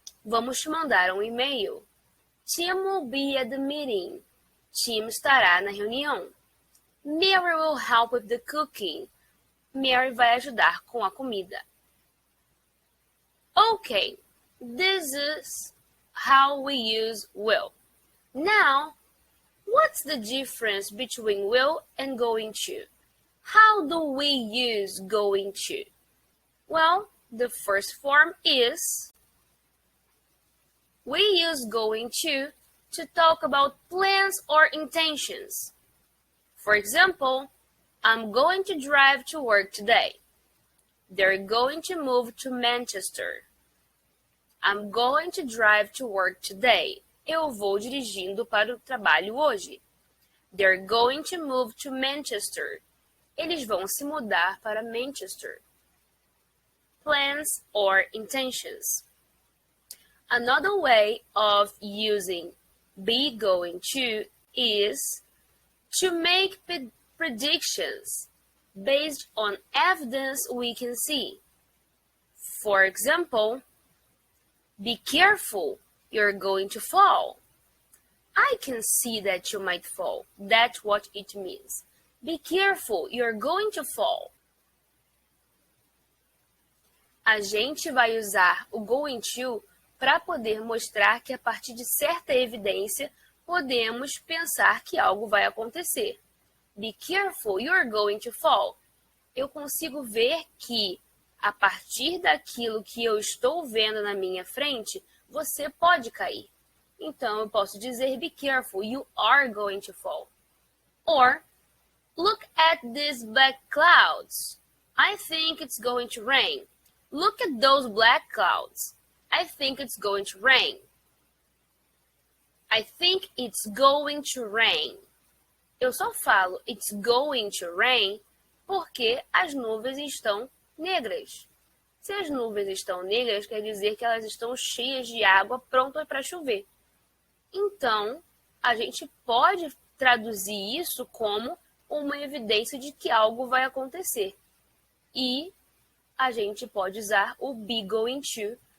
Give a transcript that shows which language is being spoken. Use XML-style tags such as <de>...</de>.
<pt>Vamos te mandar um e-mail.</pt> <en>Tim will be at the meeting.</en> <pt>Tim estará na reunião.</pt> <en>Mary will help with the cooking.</en> <pt>Mary vai ajudar com a comida.</pt> <en>Okay, this is how we use will. Now, what's the difference between will and going to? How do we use going to? Well, the first form is we use going to talk about plans or intentions. For example, I'm going to drive to work today. They're going to move to Manchester. I'm going to drive to work today.</en> <pt>Eu vou dirigindo para o trabalho hoje.</pt> <en>They're going to move to Manchester.</en> <pt>Eles vão se mudar para Manchester.</pt> <en>Plans or intentions. Another way of using be going to is to make predictions based on evidence we can see. For example, be careful, you're going to fall. I can see that you might fall. That's what it means. Be careful, you're going to fall.</en> <pt>A gente vai usar o going to para poder mostrar que a partir de certa evidência podemos pensar que algo vai acontecer.</pt> <en>Be careful, you're going to fall.</en> <pt>Eu consigo ver que, a partir daquilo que eu estou vendo na minha frente, você pode cair. Então, eu posso dizer,</pt> <en>be careful, you are going to fall. Or, look at these black clouds. I think it's going to rain. Look at those black clouds. I think it's going to rain. I think it's going to rain.</en> <pt>Eu só falo</pt> <en>it's going to rain</en> <pt>porque as nuvens estão negras. Se as nuvens estão negras, quer dizer que elas estão cheias de água prontas para chover. Então, a gente pode traduzir isso como uma evidência de que algo vai acontecer. E a gente pode usar o be going to</pt>